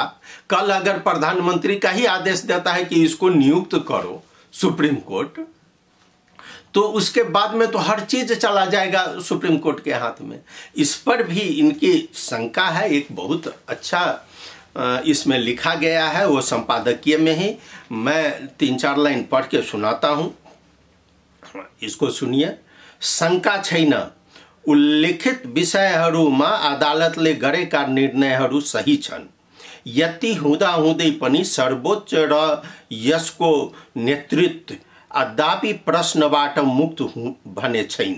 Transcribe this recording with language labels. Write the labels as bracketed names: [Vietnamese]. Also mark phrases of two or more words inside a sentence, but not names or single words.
[Hindi] कल अगर प्रधानमंत्री का ही आदेश देता है कि इसको नियुक्त करो सुप्रीम कोर्ट, तो उसके बाद में तो हर चीज चला जाएगा सुप्रीम कोर्ट के हाथ में। इस पर भी इनकी शंका है। एक बहुत अच्छा इसमें लिखा गया है, वो संपादकीय में ही मैं 3-4 लाइन पढ़ के सुनाता हूं, इसको सुनिए। [Nepali] शंका छैन, उल्लेखित विषयहरूमा अदालतले गरेका निर्णयहरू सही छन्। यति हुँदाहुँदै पनि सर्वोच्च र यसको नेतृत्व अद्यापि प्रश्नबाट मुक्त भने छैन।